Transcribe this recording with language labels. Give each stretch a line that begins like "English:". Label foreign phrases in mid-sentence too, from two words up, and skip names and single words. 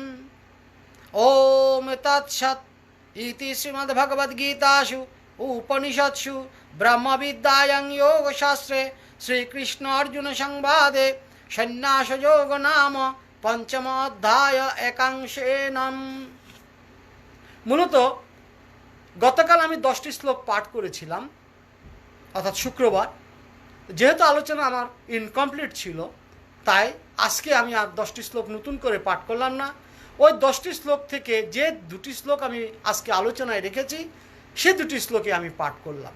Sanskrit: ओम तत्सत्। इति श्रीमद्भगवद्गीतासु उपनिषत्सु ब्रह्मविद्यायां योगशास्त्रे श्रीकृष्ण अर्जुन संवादे सन्न्यासयोग नाम पंचम अध्याय एकांशेन।
Bangla: মূলত গতকাল আমি 10টি শ্লোক পাঠ করেছিলাম, অর্থাৎ শুক্রবার। যেহেতু আলোচনা আমার ইনকমপ্লিট ছিল, তাই আজকে আমি আর 10টি শ্লোক নতুন করে পাঠ করলাম না। ওই 10টি শ্লোক থেকে যে দুটি শ্লোক আমি আজকে আলোচনায় রেখেছি, সে দুটি শ্লোকে আমি পাঠ করলাম।